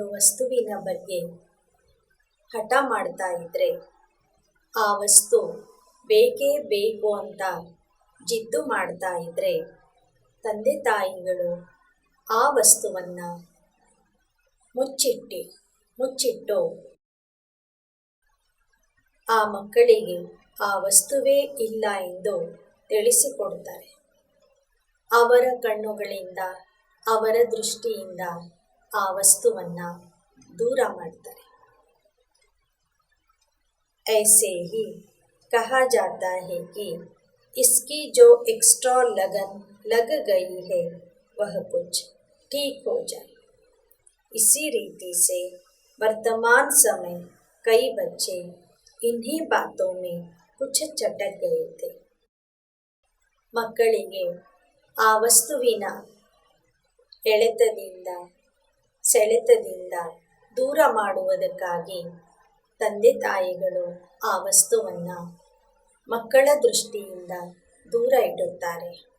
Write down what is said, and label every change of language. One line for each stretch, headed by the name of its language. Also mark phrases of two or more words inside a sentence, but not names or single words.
Kannada: ವಸ್ತುವಿನ ಬಗ್ಗೆ ಹಠ ಮಾಡ್ತಾ ಇದ್ದರೆ, ಆ ವಸ್ತು ಬೇಕೇ ಬೇಕು ಅಂತ ಜಿದ್ದು ಮಾಡ್ತಾ ಇದ್ದರೆ, ತಂದೆ ತಾಯಿಗಳು ಆ ವಸ್ತುವನ್ನು ಮುಚ್ಚಿಟ್ಟು ಆ ಮಕ್ಕಳಿಗೆ ಆ ವಸ್ತುವೇ ಇಲ್ಲ ಎಂದು ತಿಳಿಸಿಕೊಡ್ತಾರೆ. ಅವರ ಕಣ್ಣುಗಳಿಂದ, ಅವರ ದೃಷ್ಟಿಯಿಂದ ಆ ವಸ್ತುವನ್ನು ದೂರ ಮಾಡ್ತಾರೆ.
Hindi: ऐसे ही कहा जाता है कि इसकी जो एक्स्ट्रा लगन लग गई है वह कुछ ठीक हो जाए. इसी रीति से वर्तमान समय कई बच्चे इन्हीं बातों में कुछ चटक गए थे.
Kannada: ಮಕ್ಕಳಿಗೆ ಆ ವಸ್ತುವಿನ ಸೆಳೆತದಿಂದ ದೂರ ಮಾಡುವುದಕ್ಕಾಗಿ ತಂದೆ ತಾಯಿಗಳು ಆ ವಸ್ತುವನ್ನು ಮಕ್ಕಳ ದೃಷ್ಟಿಯಿಂದ ದೂರ ಇಡುತ್ತಾರೆ.